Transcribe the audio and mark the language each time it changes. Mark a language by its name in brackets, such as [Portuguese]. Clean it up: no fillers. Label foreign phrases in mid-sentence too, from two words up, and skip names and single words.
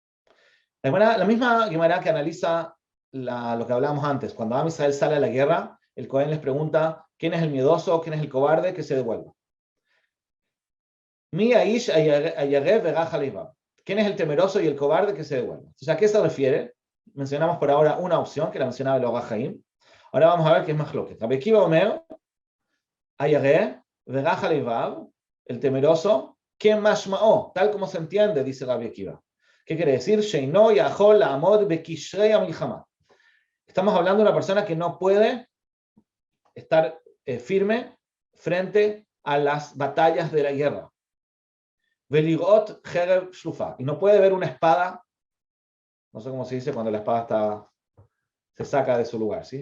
[Spanish] La misma Gemara que analiza lo que hablábamos antes, cuando Am Israel sale a la guerra el Cohen les pregunta, ¿quién es el miedoso? ¿Quién es el cobarde? Que se devuelva. [Hebrew] מי האיש הירא ורך הלבב. [Spanish] ¿Quién es el temeroso y el cobarde? Que se devuelva. Entonces, ¿a qué se refiere? Mencionamos por ahora una opción, que la mencionaba el Orach Haim. Ahora vamos a ver qué es más lo que. [Hebrew] רבי עקיבא אומר, הירא ורך הלבב, [Spanish] el temeroso, que mashmao, tal como se entiende, dice Rabbi Akiva. ¿Qué quiere decir? [Hebrew] שאינו יכול לעמוד בקשרי המלחמה. [Spanish] Estamos hablando de una persona que no puede estar firme frente a las batallas de la guerra. [Hebrew] ולראות חרב שלופה. [Spanish] Y no puede ver una espada, no sé cómo se dice cuando la espada se saca de su lugar, ¿sí?